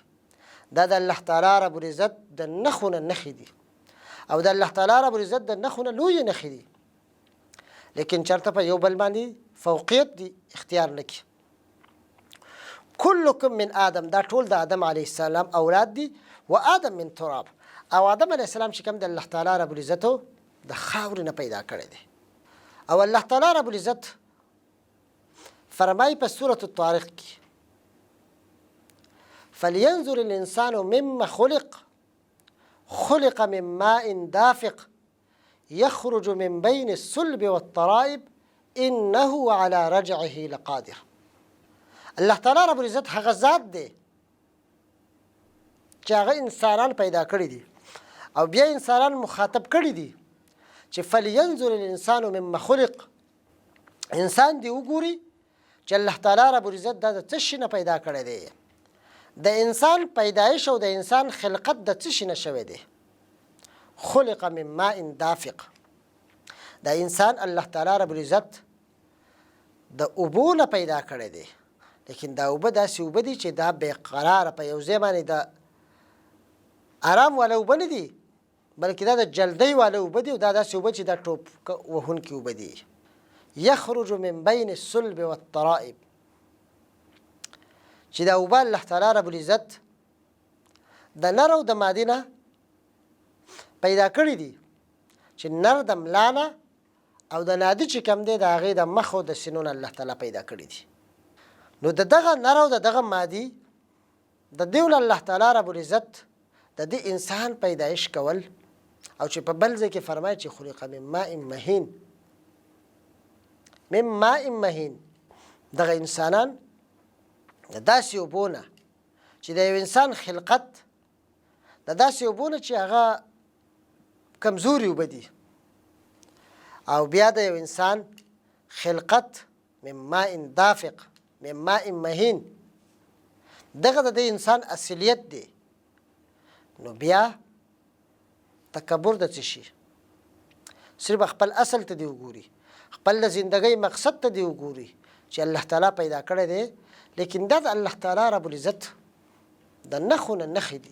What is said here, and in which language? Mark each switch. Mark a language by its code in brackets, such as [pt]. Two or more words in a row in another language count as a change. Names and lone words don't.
[ps] دا د الله تعالی رب العزت د نښو نه نښې دي، او د الله تعالی رب العزت د نښو نه لویې نښې دي، لیکن چېرته په یو بل باندې فوقیت دی اختیار نه کړي. [ar] کلکم من آدم، [ps] دا ټول د آدم [ar] علیه السلام [ps] اولاد دي، [ar] و آدم من تراب، [ps] او آدم [ar] علیه السلام [ps] چې کوم د الله تعالی رب العزت د خاورې نه پیدا کړی دی. او الله تعالی رب العزت فرمایي په سورة الطارق کې، [ar] فلینظر الانسان مما خلق، خلق من ماء دافق يخرج من بين الصلب والترائب انه على رجعه لقادر. [ps] الله تعالی رب العزت هغه ذات دی چې هغه انسانان پیدا کړي دي، او بیا انسانان مخاطب کړي دي چې [ar] فلینظر الانسان مما خلق، [ps] انسان دی وګوري چې الله تعالی رب العزت دا د څه شي نه پیدا کړی دی، د انسان پیدایش او د انسان خلقت د څه شي نه شوی دی. [ar] خلق من ماء دافق، [ps] دا انسان الله تعالی رب العزت د اوبو نه پیدا کړی دی، لیکن دا اوبه داسې اوبه دي چې دا بې قراره په یو ځای باندې د آرام والا اوبه نه دي، بلکې دا د جلدۍ والا اوبه دي، او دا داسې اوبه چې دا ټوپ وهونکي اوبه دي. [ar] یخرج من بین الصلب والترائب، [ps] چې دا اوبه الله تعالی رب العزت د نر او د مادې نه پیدا کړي دي، چې نر د ملا نه او د نادي چې کوم دی د هغې د مخ او د سینو نه الله تعالی پیدا کړي دي. نو د دغه نر او د دغه مادي د دې الله تعالی رب العزت د دې انسان پیدایش کول، او چې په بل ځای کې فرمایي چې [ar] خلق من ماء مهین، من ماء مهین، [ps] دغه انسانان د داسې اوبو نه چې د یو انسان خلقت د داسې اوبو نه چې هغه کمزوري اوبه دي، او بیا د یو انسان خلقت [ar] من ماء دافق، من ماء مهین، [ps] دغه د دې انسان اصلیت دی. نو بیا تکبر د څه شي؟ صرف خپل اصل ته دی وګوري، خپل د زندګۍ مقصد ته دی وګوري چې الله تعالی پیدا کړی دی، لیکن دا د الله تعالی رب العزت د نښو نه نښې دي.